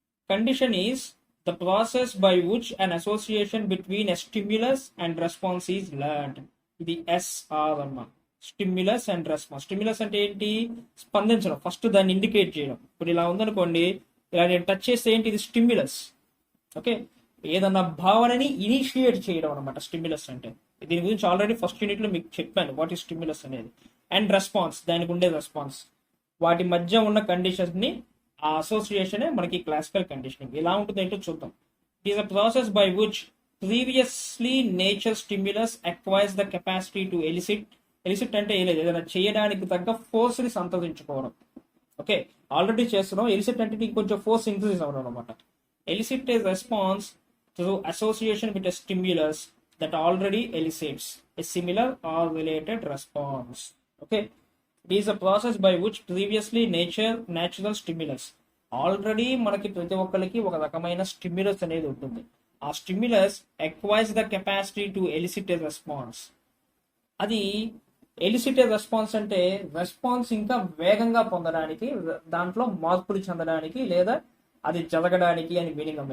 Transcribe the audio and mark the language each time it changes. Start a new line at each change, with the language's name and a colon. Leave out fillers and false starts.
English: Condition is the process by which an association between a stimulus and response is learned.
Telugu: ఇది SR అమ్మా, stimulus and response. Stimulus అంటే ఏంటి? స్పందించడం, first దాన్ని indicate చేయడం. ఇప్పుడు ఇలా ఉందనుకోండి, ఇలా నేను టచ్ చేస్తే ఏంటి? ఇది స్టిమ్యులస్. ఓకే, ఏదన్నా భావనని ఇనిషియేట్ చేయడం అనమాట స్టిమ్యులస్ అంటే. దీని గురించి ఆల్రెడీ ఫస్ట్ యూనిట్ లో మీకు చెప్పాను వాట్ ఈ స్టిమ్యులస్ అనేది. అండ్ రెస్పాన్స్, దానికి ఉండే రెస్పాన్స్. వాటి మధ్య ఉన్న కండిషన్స్ ని ఆ అసోసియేషనే మనకి క్లాసికల్ కండిషనింగ్. ఎలా ఉంటుంది ఏంటో చూద్దాం.
English: It is a process by which previously natural stimulus acquires the capacity to elicit.
Telugu: Illicit అంటే ఏం లేదు, ఏదైనా చేయడానికి తగ్గ ఫోర్స్ ని సంతరించుకోవడం. ఓకే, ఆల్రెడీ చేస్తున్నాం. ఎలిసిట్ అంటే ఇంకొంచెం ఫోర్స్ ఇంక్రీజ్ అవ్వడం అనమాట.
English: Elicit is response to association with a stimulus that already elicits a similar or related response. Okay, it is a process by which previously natural stimulus.
Telugu: Already మనకి ప్రతి ఒక్కరికి ఒక రకమైన స్టిమ్యులస్ అనేది ఉంటుంది.
English: ఆ stimulus acquires the capacity to elicit a response.
Telugu: అది
English: elicit a response
Telugu: అంటే రెస్పాన్స్ ఇంకా వేగంగా పొందడానికి, దాంట్లో మార్పులు చెందడానికి లేదా అది జరగడానికి అని మీనింగ్ అమ్మ.